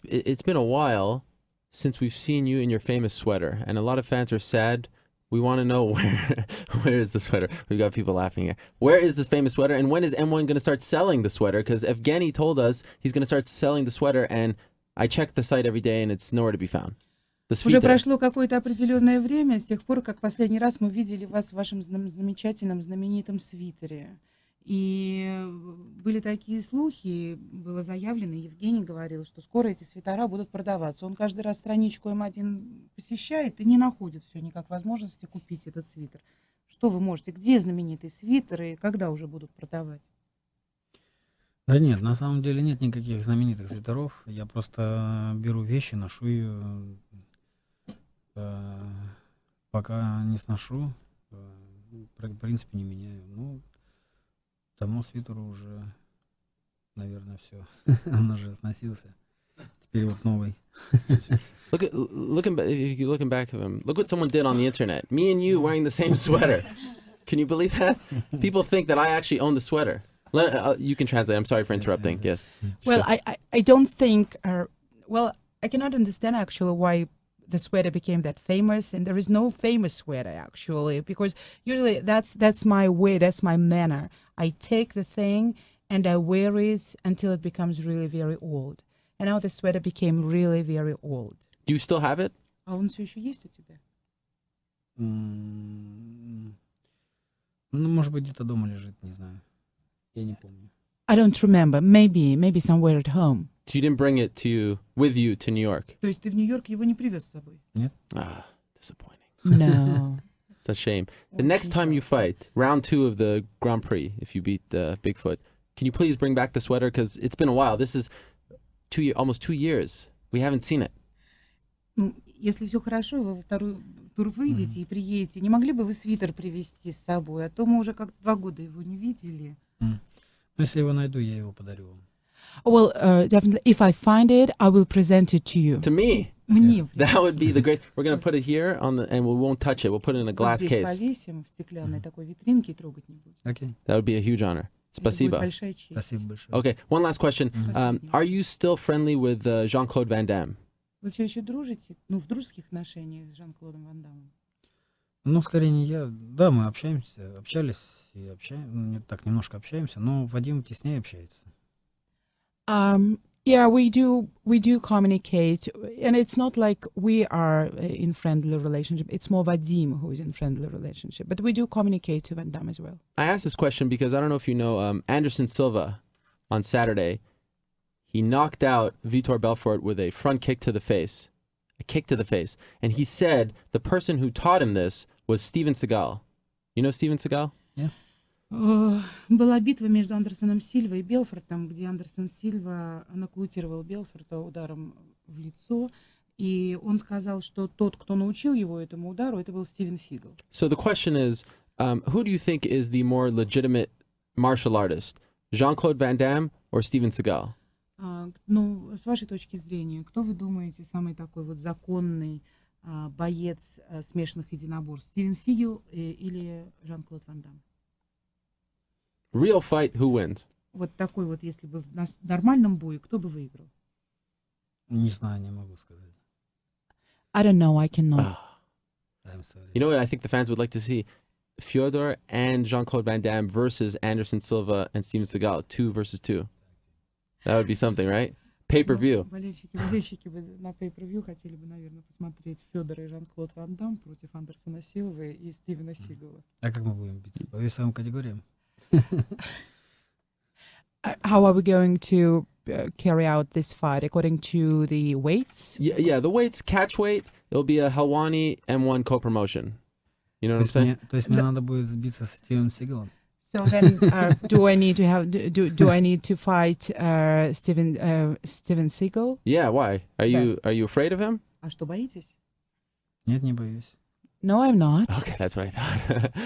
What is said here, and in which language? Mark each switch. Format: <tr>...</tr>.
<en>It's been a while since we've seen you in your famous sweater, and a lot of fans are sad. We want to know where is the sweater? We've got people laughing here. Where is this famous sweater, and when is M1 going to start selling the sweater? Because Evgeny told us he's going to start selling the sweater, and I check the site every day, and it's nowhere to be found.</en> <ru>Уже прошло какое-то определенное время с тех пор, как последний раз мы видели вас в вашем замечательном, знаменитом свитере. И были такие слухи, было заявлено, Евгений говорил, что скоро эти свитера будут продаваться. Он каждый раз страничку М1 посещает и не находит все никак возможности купить этот свитер. Что вы можете? Где знаменитый свитер и когда уже будут продавать? Да нет, на самом деле нет никаких знаменитых свитеров. Я просто беру вещи, ношу ее, пока не сношу, в принципе, не меняю. Ну, тому свитеру уже, наверное, все. Он уже сносился. Теперь вот новый.</ru> <en>Looking back at him, look what someone did on the internet. Me and you wearing the same sweater. Can you believe that? People think that I actually own the sweater. You can translate. I'm sorry for interrupting. Yes. Well, I don't think. I cannot understand actually why the sweater became that famous, and there is no famous sweater actually, because usually that's my way, that's my manner. I take the thing and I wear it until it becomes really very old. And now the sweater became really very old. Do you still have it?</en> <ru>А он все еще есть у тебя? Ну, может быть, где-то дома лежит, не знаю. Я не помню.</ru> <en>I don't remember. Maybe somewhere at home. So you didn't bring it with you to New York?</en> <ru>То есть ты в Нью-Йорк его не привез с собой? Нет.</ru> <en>Disappointing. No. It's a shame. The next time you fight, round 2 of the Grand Prix, if you beat Bigfoot, can you please bring back the sweater? Because it's been a while. This is almost 2 years. We haven't seen it.</en> <ru>Ну, если все хорошо, вы во второй тур выйдете и приедете, не могли бы вы свитер привезти с собой? А то мы уже как 2 года его не видели. Ну, если его найду, я его подарю вам.</ru> <en>Well, definitely. If I find it, I will present it to you. To me.</en> <ru>Мне.</ru> <en>That would be the great. We're going to put it here on the, and we won't touch it. We'll put it in a glass</en> <ru>Здесь</ru> <en>case.</en> <ru>повесим в стеклянной такой витринке и трогать не будем. Окей.</ru> <en>That would be a huge honor.</en> <ru>Это будет Спасибо. большая честь. Спасибо большое.</ru> <en>Okay, one last question. Are you still friendly with Jean-Claude Van Damme?</en> <ru>Вы все еще дружите? Ну, в дружеских отношениях с Жан-Клодом Ван Даммом? Ну, скорее не я. Да, мы общались и так немножко общаемся, но Вадим теснее общается.</ru> <en>Yeah, we do communicate, and it's not like we are in friendly relationship. It's more Vadim who is in friendly relationship, but we do communicate to Van Damme as well. I asked this question because I don't know if you know Anderson Silva on Saturday. He knocked out Vitor Belfort with a front kick to the face, and he said the person who taught him this was Steven Seagal. You know Steven Seagal? Yeah.</en> <ru>Была битва между Андерсоном Сильва и Белфортом, где Андерсон Сильва нокаутировал Белфорта ударом в лицо, и он сказал, что тот, кто научил его этому удару, это был Стивен Сигал.</ru> <en>So the question is, who do you think is the more legitimate martial artist, Jean-Claude Van Damme or Steven Seagal?</en> <ru>Ну, с вашей точки зрения, кто вы думаете самый такой вот законный боец смешанных единоборств, Стивен Сигал или Жан-Клод Ван Дамм?</ru> <en>Real fight, who wins?</en> <ru>Вот такой вот, если бы в нормальном бою, кто бы выиграл? Не знаю, не могу сказать.</ru> <en>I don't know, I cannot. I'm sorry. You know what I think the fans would like to see? Fedor and Jean-Claude Van Damme versus Anderson Silva and Steven Seagal, 2 versus 2. That would be something, right? Pay-per-view.</en> <ru>Болельщики бы на pay-per-view хотели бы, наверное, посмотреть Федора и Жан-Клод Ван Дамм против Андерсона Силвы и Стивена Сигала. А как мы будем биться? По весовым категориям?</ru> <en>How are we going to carry out this fight according to the weights? Yeah, the weights, catch weight, it'll be a Helwani M1 co-promotion. You know what I'm saying?</en> <ru>То есть мне надо будет биться с Стивеном Сигалом?</ru> <en>So then, do I need to fight Steven Seagal? Yeah, why? Are you afraid of him?</en> <ru>А что, боитесь? Нет, не боюсь.</ru> <en>No, I'm not. Okay, that's what I thought.</en>